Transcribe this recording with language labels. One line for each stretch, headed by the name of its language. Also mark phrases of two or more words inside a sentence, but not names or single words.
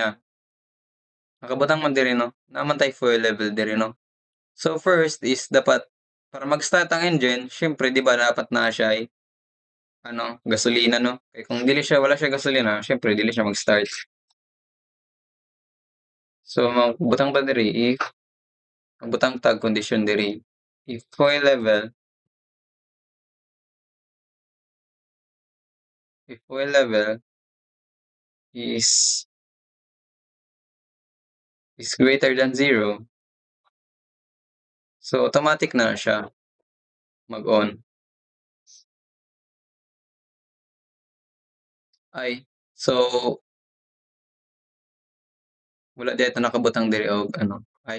Cebuano: Nakabutang man diri 'no, naman tay fuel level diri 'no. So
English: first is
Cebuano: dapat para mag-start ang engine, siyempre 'di ba dapat naa siya ay ano, gasolina 'no. Eh, kung wala siya gasolina, siyempre dili siya mag-start. So magbutang ta diri if magbutang tag kondisyon diri,
English: if fuel level is greater than zero, so automatic
Cebuano: na siya mag-on. Ay, so wala di ata nakabutang diri og ano, ay